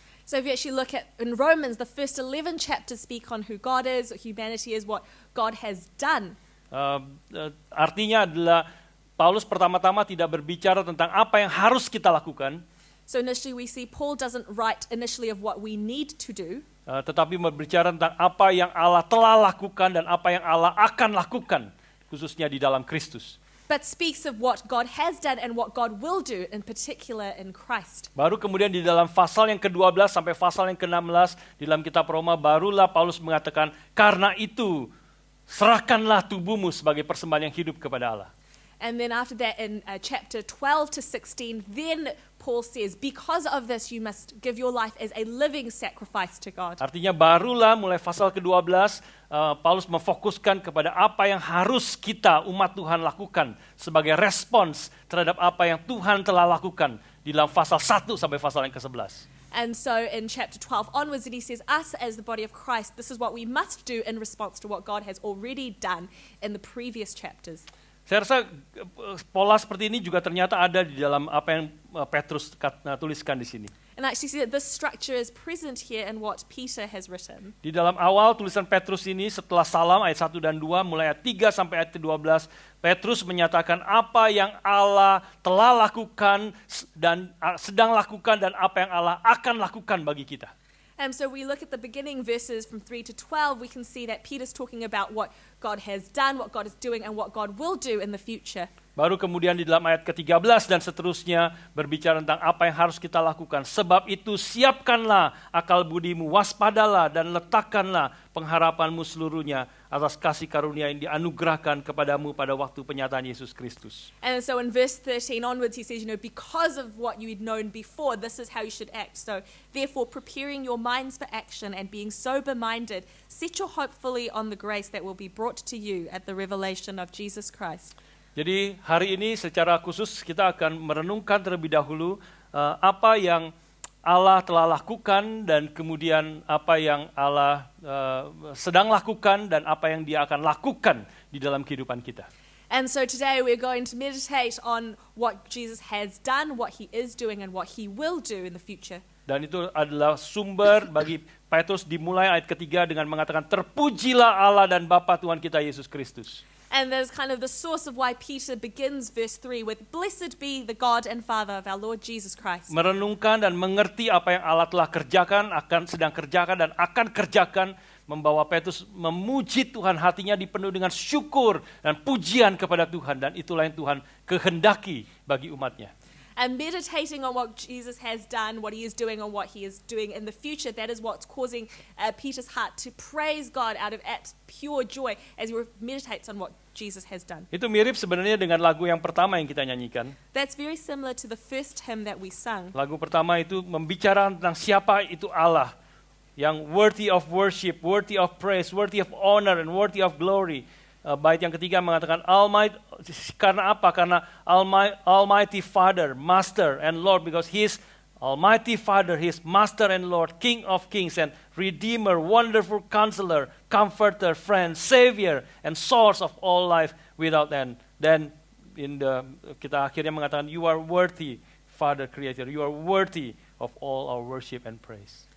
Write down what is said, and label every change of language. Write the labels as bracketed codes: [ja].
[en] So if you actually look at in Romans, the first 11 chapters speak on who God is, what humanity is, what God has done. [id] Artinya adalah Paulus pertama-tama tidak berbicara tentang apa yang harus kita lakukan. [en] So initially we see Paul doesn't write initially of what we need to do. [id] Tetapi berbicara tentang apa yang Allah telah lakukan dan apa yang Allah akan lakukan, khususnya di dalam Kristus. [en] But speaks of what God has done and what God will do, in particular in Christ. [id] Baru kemudian di dalam pasal yang ke-12 sampai pasal yang ke-16 di dalam kitab Roma, barulah Paulus mengatakan, karena itu serahkanlah tubuhmu sebagai persembahan yang hidup kepada Allah. [en] And then after that in chapter 12 to 16, then Paul says, because of this you must give your life as a living sacrifice to God. [id] Artinya barulah mulai pasal ke-12, Paulus memfokuskan kepada apa yang harus kita umat Tuhan lakukan sebagai respons terhadap apa yang Tuhan telah lakukan di dalam pasal 1 sampai pasal yang ke-11. [en] And so in chapter 12 onwards, he says, us as the body of Christ, this is what we must do in response to what God has already done in the previous chapters. [id] Saya rasa pola seperti ini juga ternyata ada di dalam apa yang Petrus tuliskan di sini. [en] And actually see that this structure is present here in what Peter has written. [id] Di dalam awal tulisan Petrus ini setelah salam ayat 1 dan 2 mulai ayat 3 sampai ayat 12, Petrus menyatakan apa yang Allah telah lakukan dan sedang lakukan dan apa yang Allah akan lakukan bagi kita. [en] And so we look at the beginning verses from 3 to 12, we can see that Peter's talking about what God has done, what God is doing, and what God will do in the future. [id] Baru kemudian di dalam ayat ke-13 dan seterusnya berbicara tentang apa yang harus kita lakukan. Sebab itu siapkanlah akal budimu, waspadalah dan letakkanlah pengharapanmu seluruhnya atas kasih karunia yang dianugerahkan kepadamu pada waktu penyataan Yesus Kristus. [en] And so in verse 13 onwards he says, because of what you had known before, this is how you should act. So therefore preparing your minds for action and being sober-minded, set your hope fully on the grace that will be brought to you at the revelation of Jesus Christ. [id] Jadi hari ini secara khusus kita akan merenungkan terlebih dahulu apa yang Allah telah lakukan dan kemudian apa yang Allah sedang lakukan dan apa yang Dia akan lakukan di dalam kehidupan kita. [en] And so today we're going to meditate on what Jesus has done, what He is doing, and what He will do in the future. [id] Dan itu adalah sumber bagi Petrus dimulai ayat ketiga dengan mengatakan terpujilah Allah dan Bapa Tuhan kita Yesus Kristus. [en] And there's kind of the source of why Peter begins verse 3 with, Blessed be the God and Father of our Lord Jesus Christ. [id] Merenungkan dan mengerti apa yang Allah telah kerjakan, sedang kerjakan dan akan kerjakan, membawa Petrus memuji Tuhan, hatinya dipenuhi dengan syukur dan pujian kepada Tuhan. Dan itulah yang Tuhan kehendaki bagi umatnya. [en] And meditating on what Jesus has done, what He is doing, and what He is doing in the future, that is what's causing Peter's heart to praise God out of pure joy as he meditates on what Jesus has done. [id] Itu mirip sebenarnya dengan lagu yang pertama yang kita nyanyikan. [en] That's very similar to the first hymn that we sung. [id] Lagu pertama itu membicarakan tentang siapa itu Allah yang [en] worthy of worship, worthy of praise, worthy of honor, and worthy of glory. [id] Bait yang ketiga mengatakan Almighty, karena apa? Karena [en] Almighty Father, Master and Lord, because He is Almighty Father, He is Master and Lord, King of Kings and Redeemer, Wonderful Counselor, Comforter, Friend, Savior, and Source of all life without end. Then [id] kita akhirnya mengatakan [en] You are worthy, Father Creator, You are worthy of all our worship and praise.